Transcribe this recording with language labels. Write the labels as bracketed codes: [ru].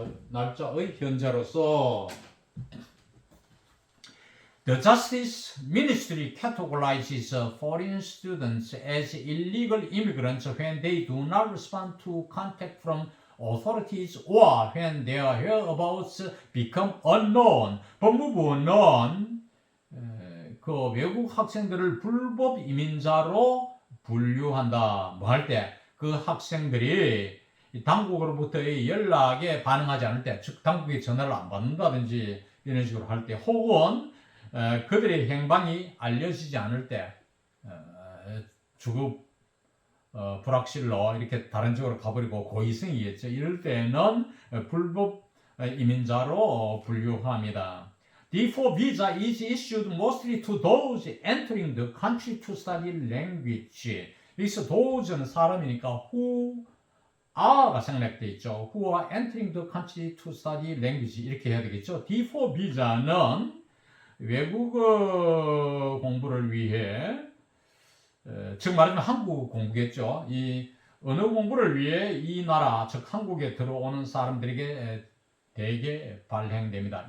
[ko] 날짜의 현재로서 [en] The Justice Ministry categorizes foreign students as illegal immigrants when they do not respond to contact from authorities or when their whereabouts become unknown. [ko] 법무부는 그 외국 학생들을 불법 이민자로 분류한다. 뭐 할 때? 그 학생들이 당국으로부터의 연락에 반응하지 않을 때, 즉 당국의 전화를 안 받는다든지 이런 식으로 할 때, 혹은 그들의 행방이 알려지지 않을 때, 주급 불확실로 이렇게 다른 지역으로 가버리고 고의성이겠죠. 이럴 때는 불법 이민자로 분류합니다. [en] D4 visa is issued mostly to those entering the country to study language. [ko] 여기서 those는 사람이니까 [en] who are [ko] 가 생략되어 있죠. [en] who are entering the country to study language [ko] 이렇게 해야 되겠죠. D4 비자는 외국어 공부를 위해, 즉 말하면 한국 공부겠죠. 이 언어 공부를 위해 이 나라, 즉 한국에 들어오는 사람들에게 대개 발행됩니다.